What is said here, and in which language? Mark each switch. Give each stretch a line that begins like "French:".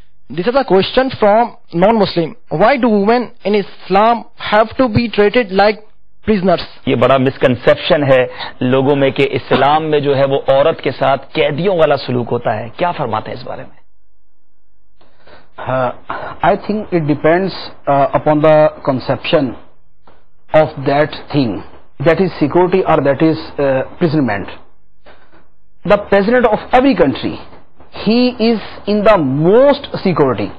English: This is a question from non-Muslim. Why do women in Islam have to be treated like prisoners?
Urdu: یہ بڑا misconception ہے لوگوں میں کہ اسلام میں جو ہے وہ عورت کے ساتھ قیدیوں والا سلوک ہوتا ہے. کیا فرماتے ہیں اس بارے میں؟
English: I think it depends upon the conception of that thing, that is security or that is imprisonment. The president of every country, he is in the most security.